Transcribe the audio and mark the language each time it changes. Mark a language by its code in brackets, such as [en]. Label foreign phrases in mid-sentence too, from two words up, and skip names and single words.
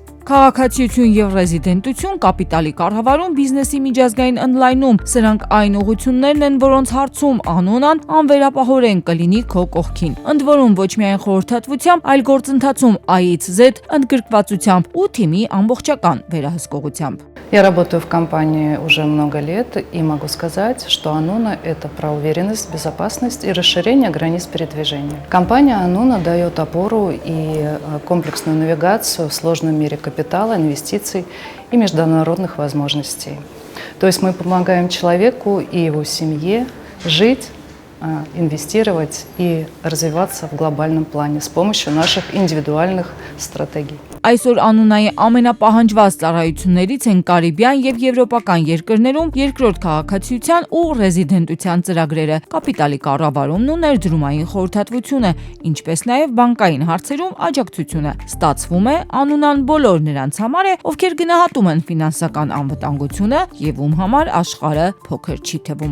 [hy] Քաղաքացիություն եւ ռեզիդենտություն, կապիտալի կառավարում, բիզնեսի միջազգային ընդլայնում, սրանք այն ուղղություններն են, որոնց հարցում Անունան անվերապահորեն կլինի քո կողքին։ Ընդ որում ոչ միայն խորհրդատվությամբ, այլ գործընթացում A-ից Z ընդգրկվածությամբ ու թիմի ամբողջական վերահսկողությամբ։ [ru] Я работаю в компании уже много лет и могу сказать, что Ануна – это про уверенность, безопасность и расширение границ передвижения. Компания Ануна дает опору и комплексную навигацию в сложном мире капитала, инвестиций и международных возможностей. То есть мы помогаем человеку и его семье жить, инвестировать и развиваться в глобальном плане с помощью наших индивидуальных стратегий. [hy] Այսօր Անունայի ամենապահանջված ծառայություններից են Կարիբյան եւ եվրոպական երկրներում երկրորդ քաղաքացիության ու ռեզիդենտության ծրագրերը, կապիտալի կառավարումն ու ներդրումային խորհրդատվությունը, ինչպես նաեւ բանկային հարցերում աջակցությունը։ Ստացվում է, Անունան բոլոր նրանց համար է, ովքեր գնահատում են ֆինանսական անվտանգությունը եւ ում համար աշխարհը փոքր չի թվում։